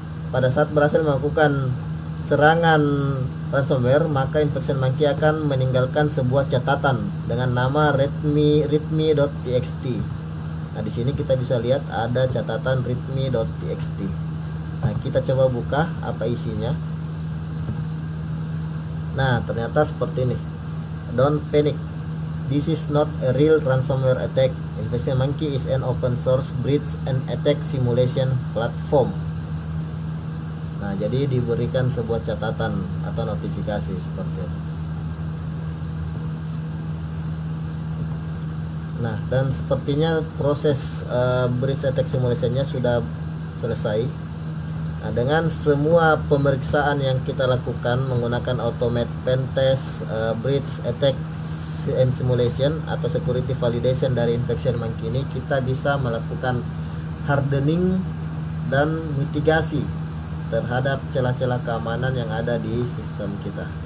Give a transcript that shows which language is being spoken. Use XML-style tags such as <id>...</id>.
<id>Pada saat berhasil melakukan serangan ransomware, maka infection monkey akan meninggalkan sebuah catatan dengan nama readme.txt. Nah, di sini kita bisa lihat ada catatan readme.txt. Nah, kita coba buka apa isinya. Nah, ternyata seperti ini.</id> <en>Don't panic. This is not a real ransomware attack. Infection monkey is an open source breach and attack simulation platform.</en> <id>Nah, jadi diberikan sebuah catatan atau notifikasi seperti itu. Nah, dan sepertinya proses breach attack simulationnya sudah selesai. Nah, dengan semua pemeriksaan yang kita lakukan menggunakan automate pen test, breach attack and simulation atau security validation dari infection monkey ini, kita bisa melakukan hardening dan mitigasi terhadap celah-celah keamanan yang ada di sistem kita.</id>